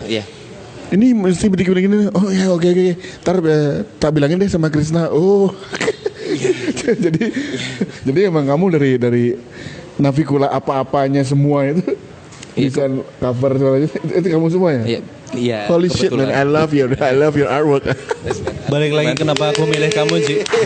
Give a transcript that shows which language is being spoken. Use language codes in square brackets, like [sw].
[id] Iya. Ini mesti begini. Oh ya, oke. Ntar tak bilangin deh sama Krisna. Oh. jadi emang kamu dari Navikula apa-apanya semua itu bisa cover soalnya itu kamu semua ya? Iya. [en] Holy shit man, I love your artwork. [id] Balik lagi kenapa aku milih kamu sih?